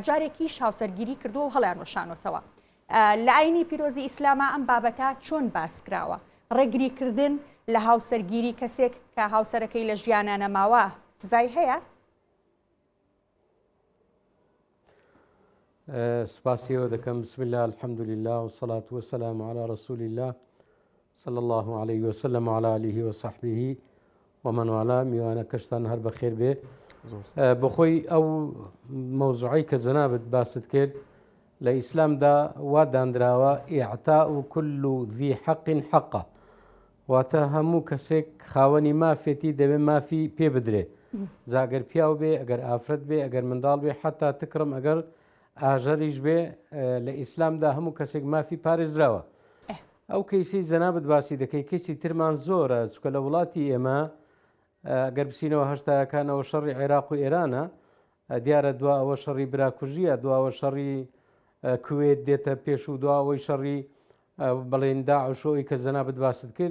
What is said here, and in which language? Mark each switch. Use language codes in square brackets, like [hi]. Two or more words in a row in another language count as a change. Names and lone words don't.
[ckb] جارێکیش هاوسەرگیری کردو و هەڵیان وەشانۆتەوە. لە ئاینی پیرۆزی ئیسلامە ئەم بابەتە چۆن باسکراوە؟ ڕێگریکردن لە هاوسەرگیری کەسێک کە هاوسەرەکەی لە ژیانە نەماوە سزای هەیە؟ سپاسیەوە دەکەم. [ar] بسم الله الحمد لله والصلاة والسلام على رسول الله صلى الله عليه وسلم وعلى آله وصحبه ومن والاه. [ckb] میوانە کەشتان هەر بەخێر بێ. بەخۆی ئەو مەوزوعی کە جەنابەت باست کرد لە ئیسلامدا وا دانراوە [ar] ئیعتاء كل ذي حق حقه، [ckb] واتە هەموو کەسێک خاوەنی مافێتی دەبێت مافی پێ بدرێ. جاگەر پیاو بێ، ئەگەر ئافرەت بێ، ئەگەر منداڵ بێ، حتا تکڕم ئەگەر ئاژەریش بێ، لە ئیسلامدا هەموو کەسێک مافی پارێزراوە. ئەو کەیسی جەنابەت باسی دەکەی کەسی ترمان زۆرە، چکە لە وڵاتی ئێمە ئەگەر بچینەوە هەشتاکانەوە شەڕی عێراق و ئێرانە، دیارە دوا ئەوە شەڕی براکوژیە، دواوە شەڕی کوێت دێتە پێش و دواوەی شەڕی بەڵێن داعشۆی کە جەنابەت باست کرد.